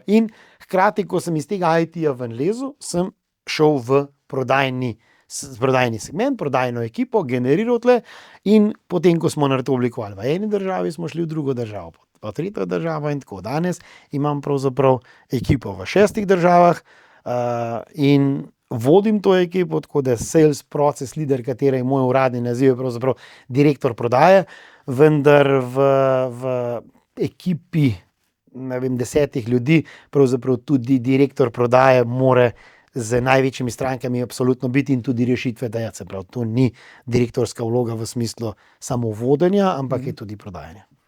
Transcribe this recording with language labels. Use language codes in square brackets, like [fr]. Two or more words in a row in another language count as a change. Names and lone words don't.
[sl] In hkrati, ko sem iz tega IT-ja ven lezel, sem šel v prodajni segment, prodajno ekipo, generiral tle in potem, ko smo naredili oblikovali v eni državi, smo šli v drugo državo, pa tretjo državo in tako. Danes imam pravzaprav ekipo v 6 državah in vodim to ekipo, tako da [en] sales process leader, [sl] katera je moj uradni naziv, je pravzaprav direktor prodaje, vendar v ekipi, ne vem, 10 ljudi, pravzaprav tudi direktor prodaje more z največjimi strankami absolutno biti in tudi rešitve dajati. Se pravi, to ni direktorska vloga v smislu samo vodenja, ampak je tudi prodajanje.